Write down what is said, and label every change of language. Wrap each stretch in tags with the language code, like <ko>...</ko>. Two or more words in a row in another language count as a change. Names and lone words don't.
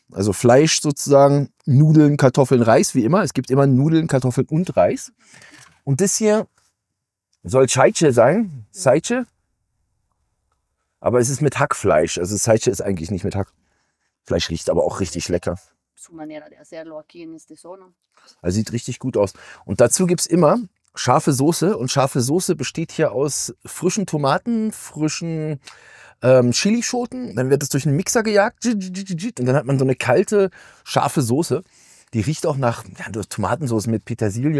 <de>Also Fleisch sozusagen, Nudeln, Kartoffeln, Reis, wie immer. Es gibt immer Nudeln, Kartoffeln und Reis. Und das hier soll Seiche sein. Seiche. Aber es ist mit Hackfleisch. Also Seiche ist eigentlich nicht mit Hack. Fleisch riecht aber auch richtig lecker.</de> <es>Su manera de hacerlo aquí en esta zona.</es> <de>Also sieht richtig gut aus. Und dazu gibt es immer scharfe Soße. Und scharfe Soße besteht hier aus frischen Tomaten, frischen Chilischoten. Dann wird es durch einen Mixer gejagt. Und dann hat man so eine kalte, scharfe Soße. Die riecht auch nach Tomatensauce mit Petersilie.</de>